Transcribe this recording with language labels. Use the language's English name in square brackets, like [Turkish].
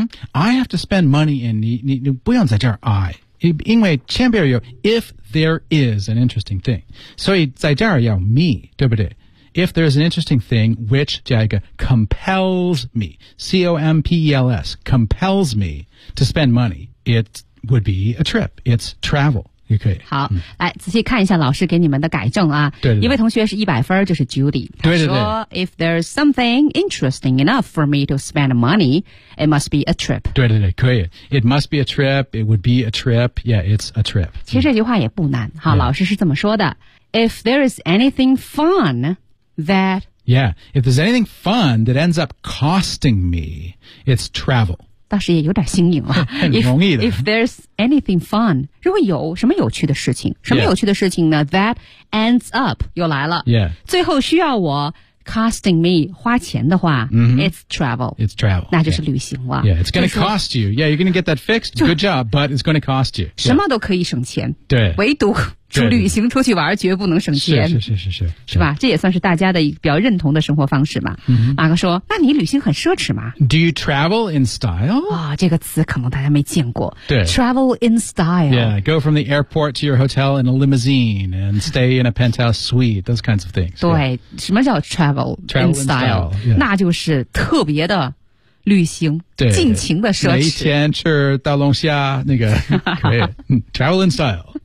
[English] I have to spend money in, [Chinese] 你不用在这儿 [English] I, [Chinese] 因为前边有 [English] if there is an interesting thing. [Chinese] 所以在这儿要 [English] me, [Chinese] 对不对 [English] If there is an interesting thing, which, [Chinese] 加一个, [English] compels me, C-O-M-P-E-L-S, compels me to spend money, it would be a trip. It's travel. [Chinese] 也可以。好、来仔细看一下老师给你们的改正啊。对对对。一位同学是100分就是 Judy。对对对。他说 [English] If there's something interesting enough for me to spend money, it must be a trip. [Chinese] 对对对可以。 [English] It must be a trip. It would be a trip. Yeah, it's a trip. [Chinese] 其实这句话也不难。好、老师是这么说的。 [English] If there is anything fun,That. Yeah. If there's anything fun that ends up costing me, it's travel. [Chinese] 倒是也有点新颖啊。很容易的。 [English] If there's anything fun, [Chinese] 如果有什么有趣的事情什么有趣的事情呢 [English] that ends up, [Chinese] 又来了。 [English] Yeah. [Chinese] 最后需要我 [English] costing me, [Chinese] 花钱的话、 [English] it's travel. It's travel. [Chinese] 那就是旅行了。 [English] Yeah, it's going to cost you. Yeah, you're going to get that fixed. Good job, but it's going to cost you. [Chinese] 什么都可以省钱。对。唯独。出旅行出去玩绝不能省钱。是是是是是。是吧这也算是大家的比较认同的生活方式嘛。马克说那你旅行很奢侈吗 [English] ?Do you travel in style? [Chinese] 啊、这个词可能大家没见过。对。 [English] Travel in style. Yeah, go from the airport to your hotel in a limousine and stay in a penthouse suite, those kinds of things. [Chinese] 对。 [English] Yeah. [Chinese] 什么叫 [English] travel in Style、 yeah. [Chinese] 那就是特别的旅行对尽情的奢侈。每天吃大龙虾那个。 [English] travel in style.